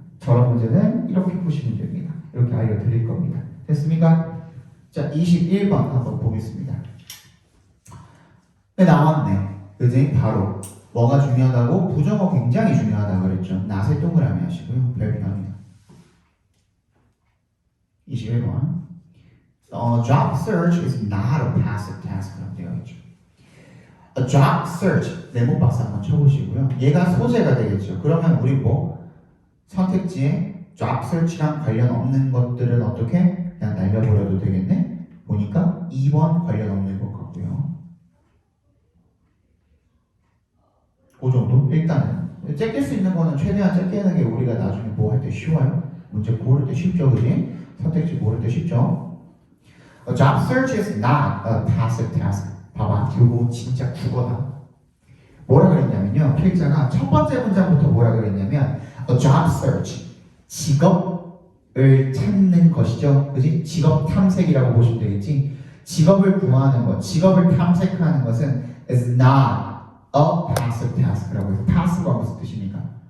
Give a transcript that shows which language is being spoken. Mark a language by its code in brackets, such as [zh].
[ko] 저런 문제는 이렇게 푸시면 됩니다. 이렇게 알려드릴 겁니다. 됐습니까? 자, 21번 한번 보겠습니다. 네, 나왔네. 그지? 바로 뭐가 중요하다고? 부정어 굉장히 중요하다고 그랬죠. 낫에 동그라미 하시고요. 별표합니다. 21번. [en] Job search is not a passive task [ko] 라고 되어 있죠. [en] A job search, [ko] 네모 박스 한번 쳐보시고요. 얘가 소재가 되겠죠. 그러면 우리 선택지에 job search랑 관련 없는 것들은 어떻게? 그냥 날려버려도 되겠네? 보니까 2번 관련 없는 것 같고요. 그 정도? 일단은 째낄 수 있는 거는 최대한 째끼는 게 우리가 나중에 할 때 쉬워요. 문제 고를 때 쉽죠, 그지? 선택지 고를 때 쉽죠. [en] A job search is not a passive task. [ko] 봐봐, 이거 진짜 국어다. 뭐라 그랬냐면요, 필자가 첫 번째 문장부터 뭐라 그랬냐면 [en] a job search, [ko] 직업을 찾는 것이죠. 그지? 직업 탐색이라고 보시면 되겠지. 직업을 구하는 것, 직업을 탐색하는 것은 [en] is not a passive task [ko] 라고 해서 passive가 무슨 뜻입니까?